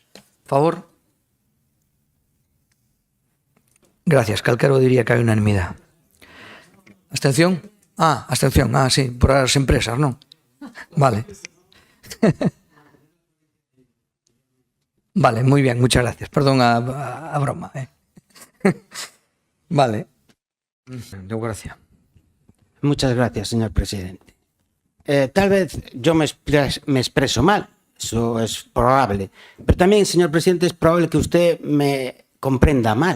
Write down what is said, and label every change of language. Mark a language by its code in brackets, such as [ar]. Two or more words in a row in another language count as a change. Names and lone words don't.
[es] Favor? Gracias. [gl] Calquero diría que hai unanimidade. Abstención? Abstención, sí, por as empresas, non? Vale. Vale, moi bien, [es] muchas gracias. [gl] Perdón a broma. Vale. Deu gracia. [es] Muchas gracias, señor presidente. Tal vez yo me expreso mal, eso es probable, pero también, señor presidente, es probable que usted me comprenda mal.